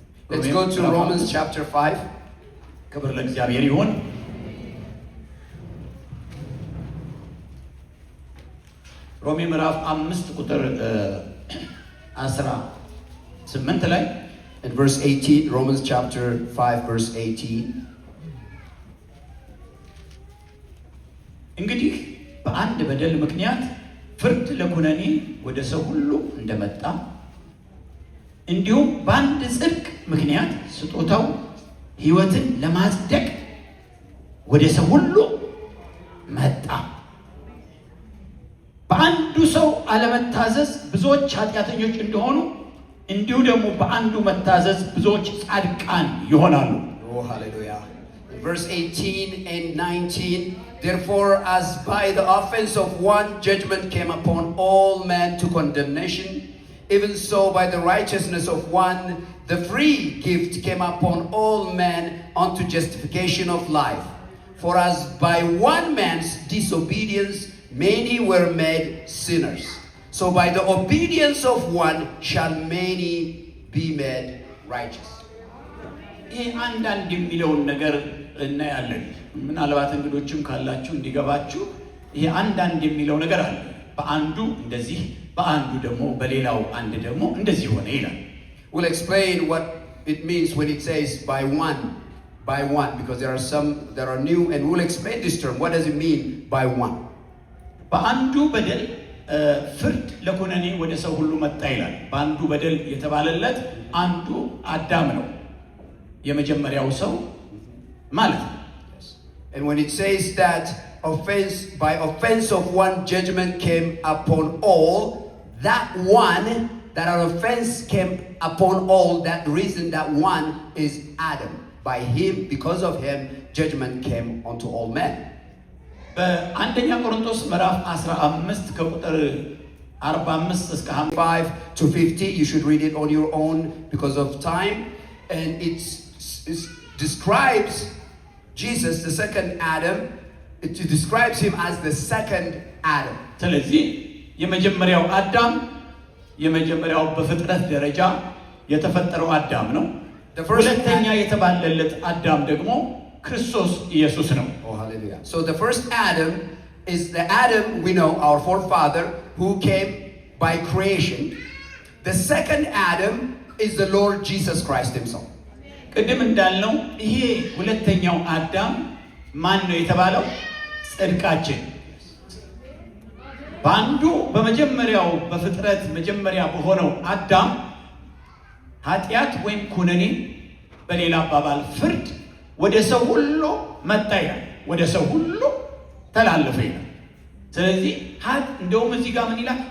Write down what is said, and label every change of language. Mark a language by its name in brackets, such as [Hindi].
[English] Let's go to Romans chapter 5. [Amharic] ክብር ለእግዚአብሔር ይሁን። ሮሜ ምዕራፍ 5 ቁጥር 18 ላይ [English] in verse 18, Romans chapter 5 verse 18. [Amharic] እንግዲህ በአንድ በደል ምክንያት ፍርድ ለኩነኔ ወደ ሰው ሁሉ እንደመጣ እንዲሁም በአንድ ጽድቅ ምክንያት ስጦታው ሕይወትን ለማጽደቅ ወደ ሰው ሁሉ መጣ። በአንዱ ሰው አለመታዘዝ ብዙዎች ኃጢአተኞች እንደሆኑ እንዲሁ ደግሞ በአንዱ መታዘዝ ብዙዎች ጻድቃን ይሆናሉ። [English] Oh, hallelujah. Verse 18 and 19, therefore as by the offense of one judgment came upon all men to condemnation, even so by the righteousness of one the free gift came upon all men unto justification of life. For as by one man's disobedience many were made sinners, so by the obedience of one shall many be made righteous. [Amharic] ይህ አንዳንድ የሚለውን ነገር እናያለን። ምናልባት እንግዶችም ካላችሁ እንዲገባችሁ ይሄ አንዳንድ የሚለው ነገር አለ። በአንዱ እንደዚህ በአንዱ ደግሞ በሌላው አንድ ደግሞ እንደዚህ ሆነ ይላል። [English] We'll explain what it means when it says by one, because there are some that are new, and we'll explain this term. What does it mean by one? [Amharic] በአንዱ በደል ፍርድ ለኩነኔ ወደ ሰው ሁሉ መጣ ይላል። በአንዱ በደል የተባለለት አንዱ አዳም ነው፣ የመጀመሪያው ሰው ማለት ነው። [English] And when it says that by offense of one judgment came upon all, that one, that an offense came upon all, that reason that one is Adam. By him, because of him, judgment came unto all men. [Amharic] በአንደኛ ቆሮንቶስ ምዕራፍ 15 ከቁጥር 45 እስከ [English] 5 to 50, you should read it on your own because of time. And it describes Jesus, the second Adam. It describes him as the second Adam. [Amharic] ስለዚህ የመጀመሪያው አዳም የመጀመሪያው በፍጥረት ደረጃ የተፈጠረው አዳም ነው። ሁለተኛ የተባለለት አዳም ደግሞ ክርስቶስ ኢየሱስ ነው። [English] Oh, hallelujah. So the first Adam is the Adam we know, our forefather, who came by creation. The second Adam is the Lord Jesus Christ himself. [Amharic] ቅድም እንዳልነው ይሄ ሁለተኛው አዳም ማን ነው የተባለው? ጽድቃችን። በአንዱ በመጀመሪያው በፍጥረት መጀመሪያ በሆነው አዳም ኃጢአት ወይም ኩነኔ፣ በሌላ አባባል ፍርድ ወደ ሰው ሁሉ መጣ ይላል። ወደ ሰው ሁሉ ተላለፈ ይላል። ስለዚህ እንደውም እዚህ ጋር ምን ይላል?